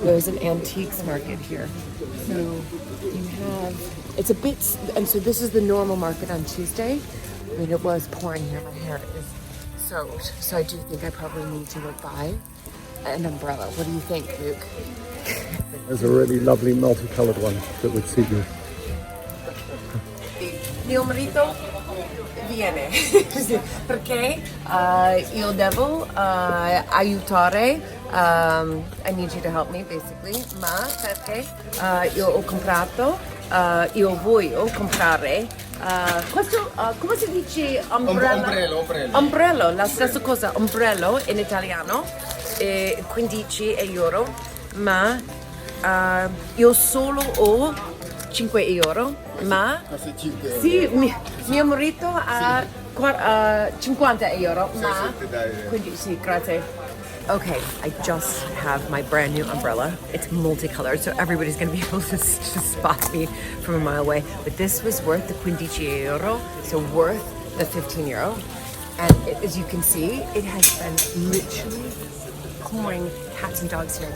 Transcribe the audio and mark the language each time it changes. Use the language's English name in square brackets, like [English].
[English] There's an antiques market here. So you have, it's a bit, and so this is the normal market on Tuesday. I mean, it was pouring here, my hair is soaked, so I do think I probably need to go buy an umbrella. What do you think, Luke? There's a really lovely multicolored one that would suit you. [Italian] Mio marito viene perché io devo aiutare. [English] I need you to help me, basically. [Italian] Ma perché io ho comprato, io voglio comprare questo, come si dice umbrello? Ombrello, la stessa cosa, ombrello in italiano, 15 euro, ma io solo ho 5 euro, ma sì, mio marito ha 50 euro, ma quindi sì, grazie. [English] Okay, I just have my brand new umbrella. It's multicolored, so everybody's gonna be able to spot me from a mile away. But this was worth the 15 euro, so worth the 15 euro. And as you can see, it has been literally pouring cats and dogs here.